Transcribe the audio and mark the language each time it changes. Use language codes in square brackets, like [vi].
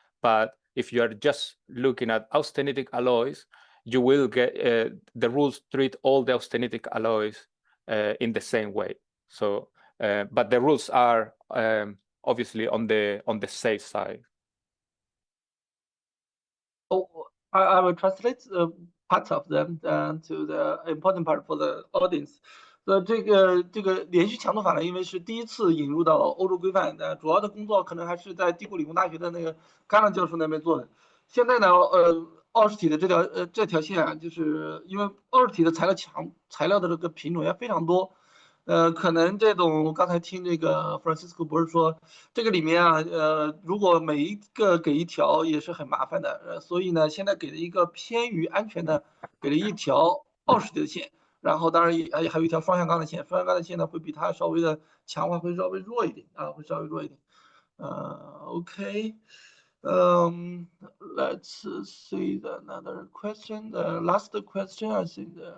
[en] But if you are just looking at austenitic alloys, you will get the rules treat all the austenitic alloys in the same way. So, but the rules are obviously on the safe side. Oh, I will translate part of them to the important part for the audience. [zh] 这个连续强度法呢，因为是第一次引入到欧洲规范，主要的工作可能还是在帝国理工大学的那个戛纳教授那边做的。现在呢，奥氏体的这条线啊，就是因为奥氏体的材料的这个品种也非常多。可能这种我刚才听这个 Francisco 博士说，这个里面啊，如果每一个给一条也是很麻烦的，所以呢，现在给了一个偏于安全的，给了一条奥氏体的线，然后当然还有一条双向钢的线，双向钢的线呢会比它稍微的强化会稍微弱一点啊，会稍微弱一点。OK， [en] Let's see another question. The last question, I think.